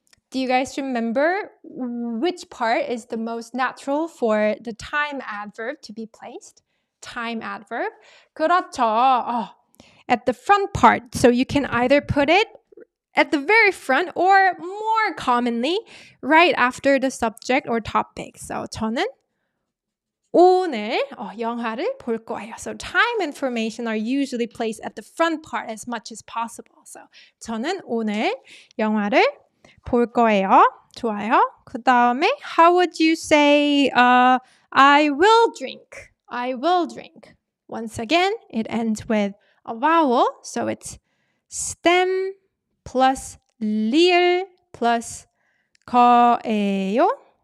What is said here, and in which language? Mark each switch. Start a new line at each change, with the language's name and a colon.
English: Do you guys remember which part is the most natural for the time adverb to be placed? Time adverb. 그렇죠. At the front part. So you can either put it at the very front or more commonly right after the subject or topic.
Korean: So 저는 오늘 영화를 볼 거예요.
English: So time information are usually placed at the front part as much as possible.
Korean: So 저는 오늘 영화를 볼 거예요. 좋아요. 그 다음에
English: how would you say I will drink? I will drink. Once again, it ends with a vowel. So it's stem plus 리을 plus 거예요.